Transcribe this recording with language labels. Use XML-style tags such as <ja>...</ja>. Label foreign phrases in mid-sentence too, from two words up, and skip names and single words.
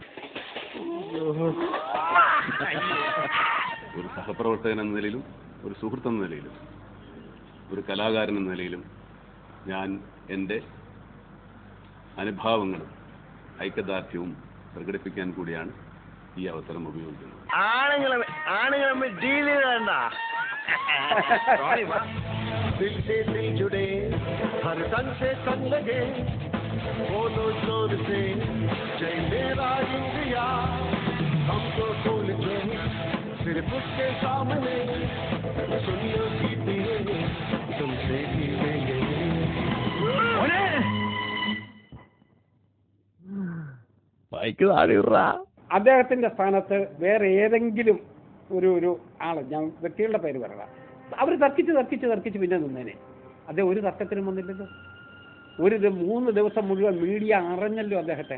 <ml>ഒരു സഹപ്രവർത്തകൻ എന്ന നിലയിലും ഒരു സുഹൃത്ത് എന്ന നിലയിലും ഒരു കലാകാരൻ എന്ന നിലയിലും ഞാൻ എൻ്റെ അനുഭാവങ്ങളും ഐക്യദാർഢ്യവും പ്രകടിപ്പിക്കാൻ കൂടിയാണ് ഈ അവസരം ഉപയോഗിക്കുന്നത്. ആണുങ്ങൾ ഡീൽ ചെയ്യണ്ട.</ml> <hi>दिल से दिल जुड़े हर तन से तन लगे बोलो जोर से जय मेरा इंडिया हमको भूल के सिर्फ उसके सामने सुन लो सीटिए तुमसे ही लेंगे</hi> <ml>അദ്ദേഹത്തിന്റെ സ്ഥാനത്ത് വേറെ ഏതെങ്കിലും ഒരു ആള്, ഞാൻ വ്യക്തികളുടെ പേര് പറയണം, അവർ തർക്കിച്ച് പിന്നെ നിന്നേനെ. അദ്ദേഹം ഒരു തർക്കത്തിനും വന്നില്ലല്ലോ. 3 ദിവസം മുഴുവൻ മീഡിയ അറിഞ്ഞല്ലോ അദ്ദേഹത്തെ.</ml>